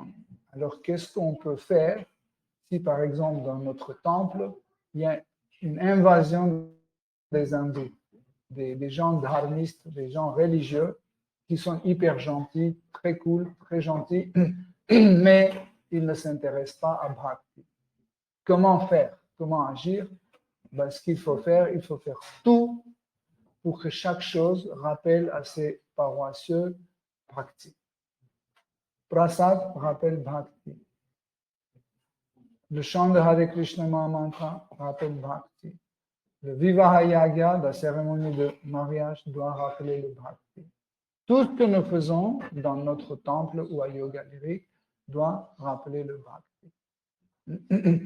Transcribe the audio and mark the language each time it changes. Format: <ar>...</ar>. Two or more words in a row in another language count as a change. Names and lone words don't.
<fr>Alors, qu'est-ce qu'on peut faire si, par exemple, dans notre temple, il y a une invasion des hindous, des gens dharmistes, des gens religieux, qui sont hyper gentils, très cool, très gentils, mais ils ne s'intéressent pas à bhakti. Comment faire? Comment agir? Ben, ce qu'il faut faire tout pour que chaque chose rappelle à ses paroissieux bhakti. Prasad rappelle bhakti. Le chant de Hare Krishna Mahamantra rappelle bhakti. Le</fr> <sa>Vivaha Yagya,</sa> <fr>la cérémonie de mariage, doit rappeler le bhakti. Tout ce que nous faisons dans notre temple ou à Yoga Lyrique doit rappeler le bhakti.</fr>